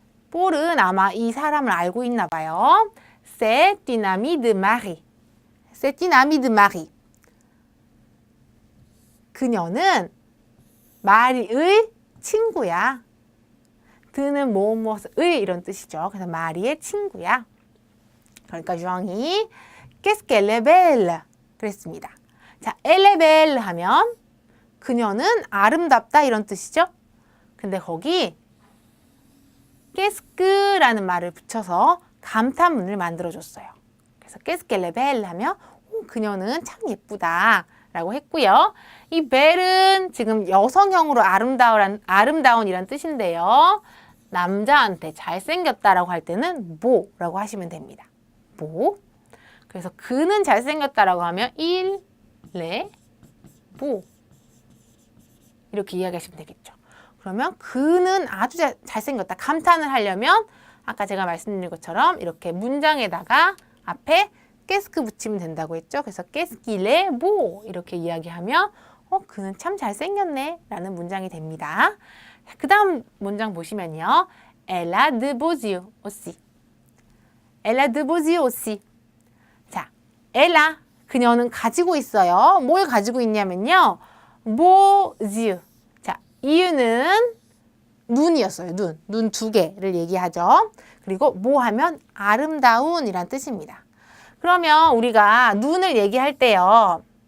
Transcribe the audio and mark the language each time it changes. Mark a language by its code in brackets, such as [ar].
[ko] 폴은 아마 이 사람을 알고 있나 봐요. [fr] C'est une amie de Marie. C'est une amie de Marie. [ko] 그녀는 마리의 친구야. 드는 무엇을 이런 뜻이죠. 그래서 마리의 친구야. 그러니까 주앙이 [fr] Qu'est-ce qu'elle est belle. [ko] 그랬습니다. 자, [fr] elle est belle [ko] 하면 그녀는 아름답다 이런 뜻이죠. 근데 거기 Qu'est-ce que라는 말을 붙여서 감탄문을 만들어줬어요. 그래서 [fr] Qu'est-ce qu'elle est belle [ko] 하면 그녀는 참 예쁘다 라고 했고요. 이 belle은 지금 여성형으로 아름다운이란 뜻인데요. 남자한테 잘생겼다라고 할 때는 beau라고 하시면 됩니다. [fr] beau. [ko] 그래서 그는 잘생겼다라고 하면 [fr] il est beau. [ko] 이렇게 이야기하시면 되겠죠. 그러면 그는 아주 잘생겼다. 감탄을 하려면 아까 제가 말씀드린 것처럼 이렇게 문장에다가 앞에 qu'est-ce 붙이면 된다고 했죠. 그래서 [fr] qu'est-ce qu'il est beau [ko] 이렇게 이야기하면 그는 참 잘생겼네 라는 문장이 됩니다. 그 다음 문장 보시면요. [fr] Elle a de beaux yeux aussi. Elle a de beaux yeux aussi. [ko] 자, [fr] elle a [ko] 그녀는 가지고 있어요. 뭘 가지고 있냐면요. [fr] beaux yeux. [ko] 자, 이유는 눈이었어요. 눈 두 개를 얘기하죠. 그리고 뭐 하면 아름다운이란 뜻입니다. 그러면 우리가 눈을 얘기할 때요.